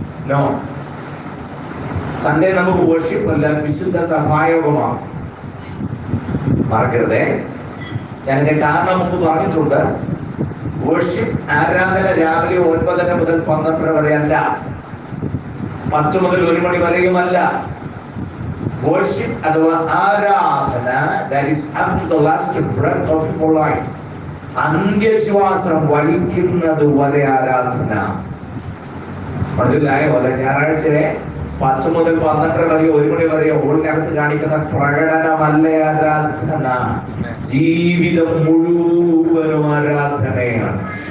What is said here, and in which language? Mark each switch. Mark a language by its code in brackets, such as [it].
[ml] No, Sunday നമുക്ക് worship അല്ല, വിശുദ്ധ സഭായോഗമാണ്. മറക്കരുതേ. ഞാൻ എന്റെ കാരണം മുമ്പ് പറഞ്ഞിട്ടുണ്ട്. വർഷിപ്പ് ആരാധന രാവിലെ 9:30 മുതൽ 12 വരെ അല്ല, 10 മുതൽ 1 മണി വരെയുമല്ല. വർഷിപ്പ് അഥവാ ആരാധന, [en] that is up to the last breath of your life. [ml] അന്ത്യശ്വാസം വലിക്കുന്നത് വരെ ആരാധന. മനസ്സിലായോ? അല്ല ഞായറാഴ്ച 10 മുതൽ 12 വരെ 1 മണി വരെ ഹോളിനകത്ത് കാണിക്കുന്ന പ്രകടനമല്ല ആരാധന. ജീവിതം മുഴുവനും ആരാധനയാണ്.